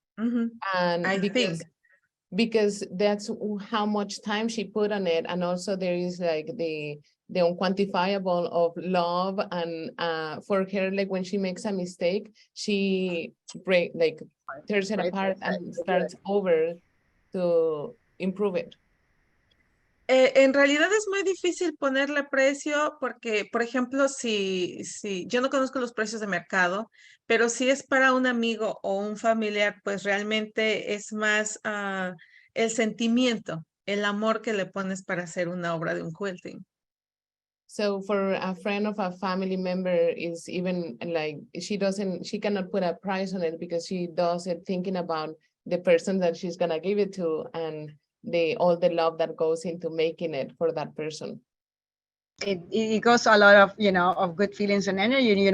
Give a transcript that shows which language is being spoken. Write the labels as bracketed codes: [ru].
[en] And because that's how much time she put on it, and also there is like the unquantifiable of love, and for her, like when she makes a mistake, she tears it apart and starts over to improve it. [es] En realidad es muy difícil ponerle precio, porque, por ejemplo, si yo no conozco los precios de mercado, pero si es para un amigo o un familiar, pues realmente es más el sentimiento, el amor que le pones para hacer una obra de un quilting. [en] So for a friend of a family member, is even like she cannot put a price on it, because she does it thinking about the person that she's gonna give it to, and all the love that goes into making it for that person. It goes a lot of, of good feelings and energy.